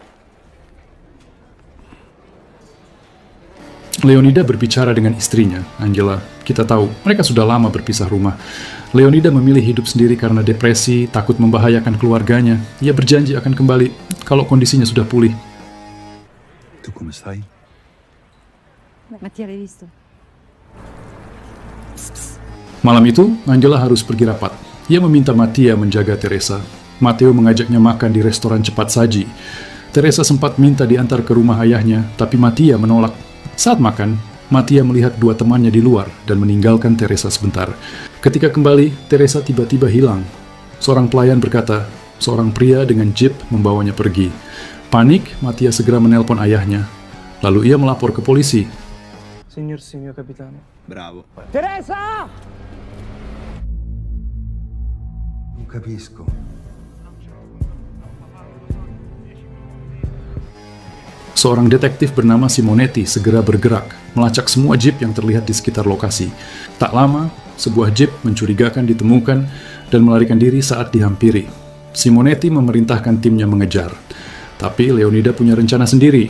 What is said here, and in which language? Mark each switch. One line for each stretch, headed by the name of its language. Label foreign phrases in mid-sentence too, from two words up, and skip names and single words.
Indonesian: Leonida berbicara dengan istrinya, Angela. Kita tahu, mereka sudah lama berpisah rumah. Leonida memilih hidup sendiri karena depresi, takut membahayakan keluarganya. Ia berjanji akan kembali kalau kondisinya sudah pulih.
Italian: Tu come stai? Mattia, l'hai visto?
Indonesian: Malam itu, Angela harus pergi rapat. Ia meminta Mattia menjaga Teresa. Matteo mengajaknya makan di restoran cepat saji. Teresa sempat minta diantar ke rumah ayahnya, tapi Mattia menolak. Saat makan, Mattia melihat dua temannya di luar dan meninggalkan Teresa sebentar. Ketika kembali, Teresa tiba-tiba hilang. Seorang pelayan berkata, seorang pria dengan jeep membawanya pergi. Panik, Mattia segera menelpon ayahnya. Lalu ia melapor ke polisi.
Italian: Signor mio capitano. Bravo. Teresa! Non capisco.
Indonesian: Seorang detektif bernama Simonetti segera bergerak, melacak semua jeep yang terlihat di sekitar lokasi. Tak lama, sebuah jeep mencurigakan ditemukan dan melarikan diri saat dihampiri. Simonetti memerintahkan timnya mengejar. Tapi Leonida punya rencana sendiri.